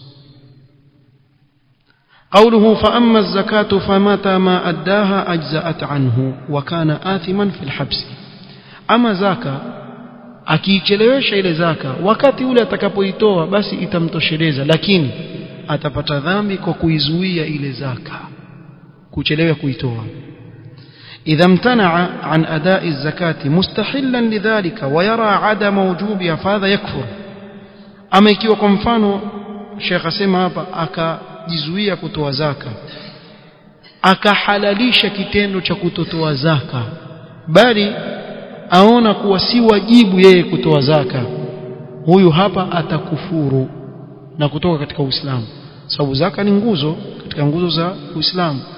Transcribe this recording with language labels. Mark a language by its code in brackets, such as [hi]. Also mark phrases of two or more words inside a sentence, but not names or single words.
[ar] قوله فأما الزكاة فمتى ما أداها أجزأت عنه وكان آثما في الحبس. أما زكاة [sw] akiichelewesha ile zaka wakati ule atakapoitoa basi itamtosheleza lakini atapata dhambi kwa kuizuia ile zaka kuchelewa kuitoa. [ar] إذا امتنع عن أداء الزكاة مستحلا لذلك ويرى عدم وجوبها فهذا يكفر. [sw] أما ikiwa kwa mfano Sheikh asema hapa akajizuia kutoa zaka akahalalisha kitendo cha kutotoa zaka bali aona kuwa si wajibu yeye kutoa zaka huyu hapa atakufuru na kutoka katika Uislamu sababu zaka ni nguzo katika nguzo za Uislamu.